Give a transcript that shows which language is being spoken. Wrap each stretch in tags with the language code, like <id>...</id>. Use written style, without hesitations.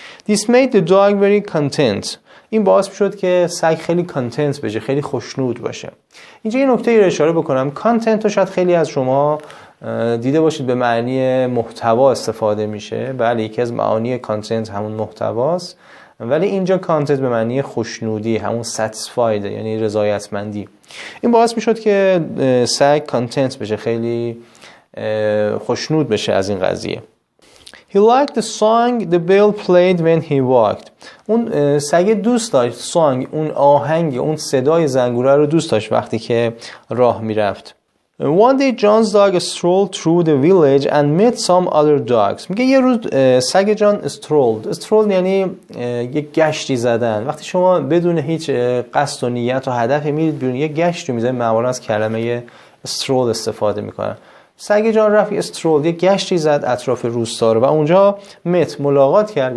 <en>This made the dog very content.</en> <fa>این باعث شد که سگ خیلی کانتنت بشه، خیلی خوشنود باشه. اینجا یه نکته رو اشاره بکنم. کانتنت رو شاید خیلی از شما دیده باشید به معنی محتوا استفاده میشه. بله یکی از معانی کانتنت همون محتواست، ولی اینجا کانتنت به معنی خوشنودی، همون satisfied یعنی رضایتمندی. این باعث میشد که سگ کانتنت بشه، خیلی خوشنود بشه از این قضیه.</fa> <en>He liked the song the bell played when he walked.</en> <fa>اون سگ دوست داشت song، اون آهنگ، اون صدای زنگوله رو دوست داشت وقتی که راه میرفت.</fa> <en>One day John's dog strolled through the village and met some other dogs.</en> <fa>میگه یه روز سگ جان strolled یعنی یک گشتی زدن. وقتی شما بدون هیچ قصد و نیت و هدفی میرید بیرون یک گشتی میزنید، معمولا از کلمه stroll استفاده میکنن. سگ جان رفت استرول یک گشتی زد اطراف روستا رو و اونجا ملاقات کرد.</fa>